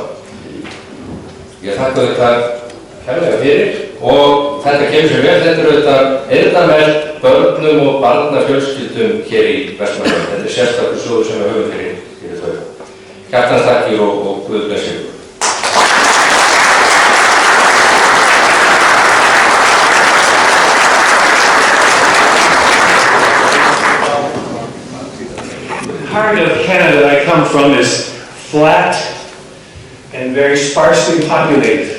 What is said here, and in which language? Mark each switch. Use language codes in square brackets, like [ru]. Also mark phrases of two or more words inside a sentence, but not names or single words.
[is] Ég þakka þetta kærlega fyrir og þetta kemur sér vel. Þetta auðvitað eyrnamerkt börnum og barnafjölskyldum hér í Vestmannaeyjum. Þetta sérstakur sjóður sem við höfum fyrir þau. Hjartans þakkir og Guð blessi ykkur. [en] Part of Canada that I come from is flat and very sparsely populated.